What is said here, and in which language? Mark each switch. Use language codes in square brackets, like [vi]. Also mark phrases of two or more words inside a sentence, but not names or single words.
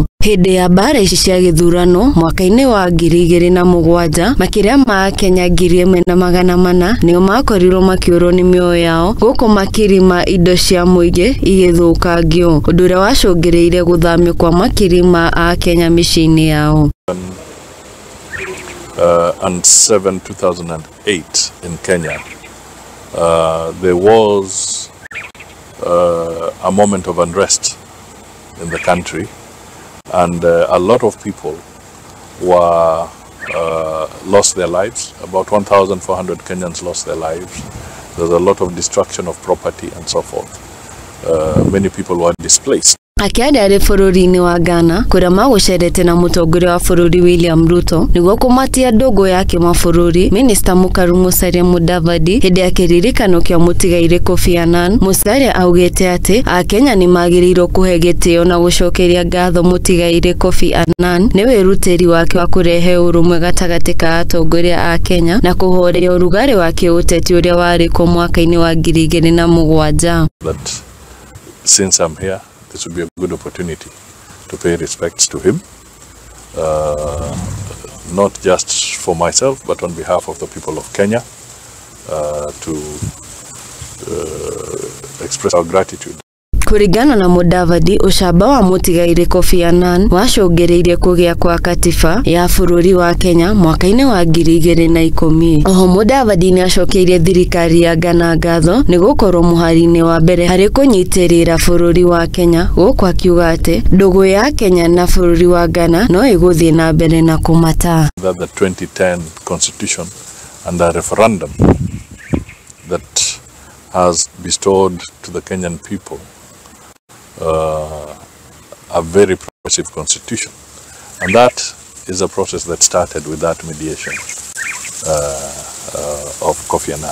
[ki] Hindi ya mbara ici cia githurano mwaka-ini wa 2007 makiria ma akenya 1,400 nio makorirwo makiurwo ni mioyo yao guku makirima indo cia muingi igithukangio undu uria wacungireire guthamio kwa makirima a Kenya micini yao. [en] And 2008 in Kenya, there was a moment of unrest in the country, and a lot of people were lost their lives. About 1,400 Kenyans lost their lives. There was a lot of destruction of property and so forth. Many people were displaced. [ki] Akiada ari bururi-ini wa Ghana kuria magucerete na mutongoria wa bururi William Ruto niguo kumatia ndogo yake mabũrũri Minista mukaru Musalia Mudavadi hindi ya kiririkano kia mutigairi Kofi Annan. Musalia augite ati akenya nimagiriirwo kuhe gitio na gucokeria ngatho mutigairi Kofi Annan ni wirutiri wake wa kurehe urumwe gatagati ka atongoria a Kenya na kuhoreria urugari wake uteti uria wari ku mwaka-ini wa 2007. [en] But since I'm here, this would be a good opportunity to pay respects to him, not just for myself, but on behalf of the people of Kenya, to express our gratitude. [ki] Kuringana na Mudavadi, ucamba wa mutigairi Kofi Annan wacungireirie kugia kwa katiba ya bururi wa Kenya mwaka-ini wa 2010. Oho Mudavadi ni acokeirie thirikari ya Ghana ngatho ni gukorwo muhari-ini wa mbere hari kunyitirira bururi wa Kenya, guku akiuga ati ndugu ya Kenya na bururi wa Ghana no iguthie na mbere na kumata. [en] That the 2010 constitution and a referendum that has bestowed to the Kenyan people a very progressive constitution, and that is a process that started with that mediation of Kofi Annan.